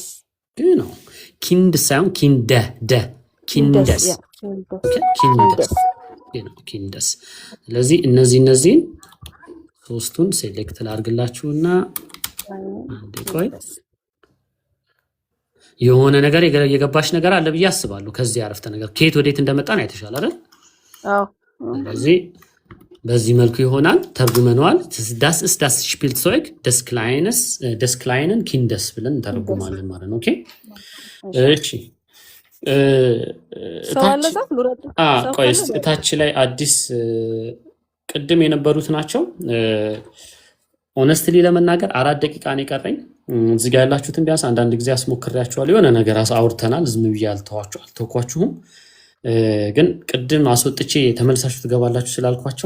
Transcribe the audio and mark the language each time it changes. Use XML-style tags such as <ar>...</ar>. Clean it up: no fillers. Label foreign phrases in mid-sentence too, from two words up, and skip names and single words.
<am>ነው። ኪንድስ ሳይሆን ኪንደስ። ስለዚህ እነዚህን ሶስቱን ሴሌክት ላድርግላችሁና አንዴ ቆይ የሆነ ነገር የገባሽ ነገር አለ ብዬ አስባለሁ። ከዚህ አረፍተ ነገር ከየት ወዴት እንደመጣን አይተሻል አይደል? አዎ። ስለዚህ በዚህ መልኩ ይሆናል ተርጉመነዋል።</am> <de>das ist das Spielzeug des kleinen Kindes</de> <am>ብለን እንተረጉማለን ማለት ነው። ኦኬ እሺ ታች ላይ አዲስ ቅድም የነበሩት ናቸው። ኦነስትሊ ለመናገር 4 ደቂቃ ነው የቀረኝ። እዚህ ጋር ያላችሁትን ቢያንስ አንዳንድ ጊዜ አስሞክሬያችኋለሁ። የሆነ ነገር አውርተናል። ዝም ብዬ አልተውኳችሁም። ግን ቅድም አስወጥቼ ተመልሳችሁ ትገባላችሁ ስላልኳቸው</am>